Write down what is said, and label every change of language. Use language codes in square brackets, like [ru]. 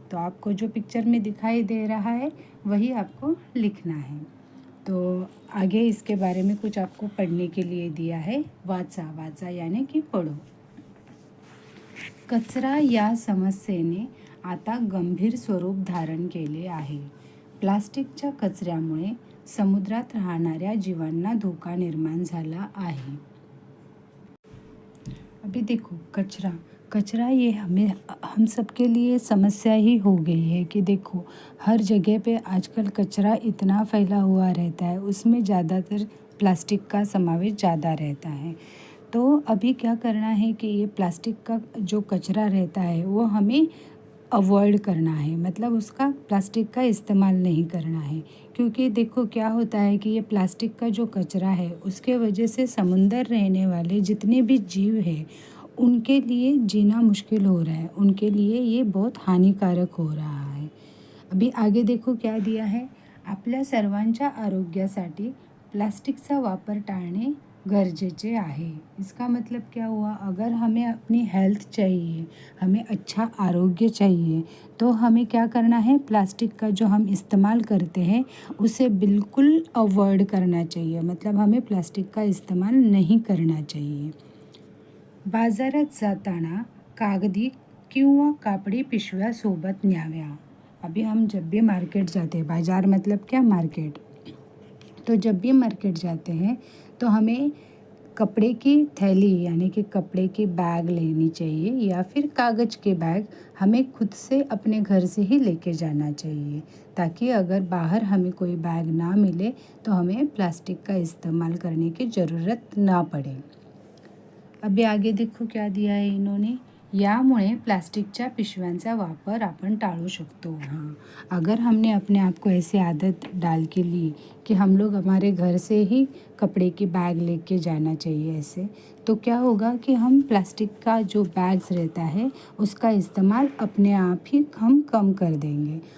[hi] तो आपको जो पिक्चर में दिखाई दे रहा है वही आपको लिखना है। तो आगे इसके बारे में कुछ आपको पढ़ने के लिए दिया है। वाचा, वाचा यानी कि पढ़ो। [mr] कचरा या समस्येने आता गंभीर स्वरूप धारण केले आहे। प्लास्टिकच्या कचऱ्यामुळे समुद्रात राहणाऱ्या जीवांना धोका निर्माण झाला आहे। [hi] अभी देखो कचरा, कचरा ये हम सब के लिए समस्या ही हो गई है कि देखो हर जगह पे आजकल कचरा इतना फैला हुआ रहता है, उसमें ज़्यादातर प्लास्टिक का समावेश ज़्यादा रहता है। तो अभी क्या करना है कि ये प्लास्टिक का जो कचरा रहता है वो हमें अवॉइड करना है, मतलब उसका प्लास्टिक का इस्तेमाल नहीं करना है। क्योंकि देखो क्या होता है कि ये प्लास्टिक का जो कचरा है उसके वजह से समुंदर रहने वाले जितने भी जीव हैं उनके लिए जीना मुश्किल हो रहा है, उनके लिए ये बहुत हानिकारक हो रहा है। अभी आगे देखो क्या दिया है। [mr] आपल्या सर्वांच्या आरोग्यासाठी प्लास्टिकचा वापर टाळणे गरजेचे आहे। [hi] इसका मतलब क्या हुआ? अगर हमें अपनी हेल्थ चाहिए, हमें अच्छा आरोग्य चाहिए, तो हमें क्या करना है? प्लास्टिक का जो हम इस्तेमाल करते हैं उसे बिल्कुल अवॉइड करना चाहिए, मतलब हमें प्लास्टिक का इस्तेमाल नहीं करना चाहिए। [mr] बाजारात जाताना कागदी किंवा कापड़ी पिशव्या सोबत न्याव्या। [hi] अभी हम जब भी मार्केट जाते हैं, बाज़ार मतलब क्या? मार्केट। तो जब भी मार्केट जाते हैं तो हमें कपड़े की थैली यानी कि कपड़े की बैग लेनी चाहिए या फिर कागज़ के बैग हमें खुद से अपने घर से ही लेके जाना चाहिए, ताकि अगर बाहर हमें कोई बैग ना मिले तो हमें प्लास्टिक का इस्तेमाल करने की ज़रूरत ना पड़े। अभी आगे देखो क्या दिया है इन्होंने, [mr] यामुळे प्लास्टिकच्या पिशव्यांचा वापर आपण टाळू शकतो। [hi] हाँ, अगर हमने अपने आप को ऐसे आदत डाल के ली कि हम लोग हमारे घर से ही कपड़े की बैग लेके जाना चाहिए ऐसे, तो क्या होगा कि हम प्लास्टिक का जो बैग्स रहता है उसका इस्तेमाल अपने आप ही हम कम कर देंगे।